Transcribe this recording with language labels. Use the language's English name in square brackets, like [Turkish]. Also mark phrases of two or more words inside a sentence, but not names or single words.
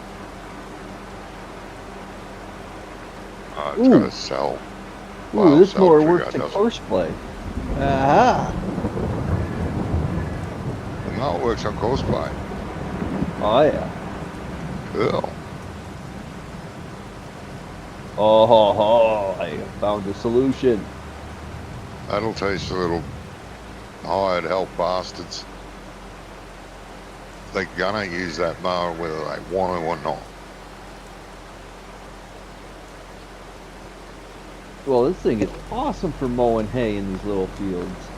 [English] It's Ooh. got to sell. Ooh, Well, this cell mower trigger works in doesn't. courseplay. Aha! No, it works on courseplay. Oh yeah. Cool. Oh ho ho! I found a solution. That'll teach the little hired help bastards. They're gonna use that mower whether they want to or not. Well, this thing is awesome for mowing hay in these little fields.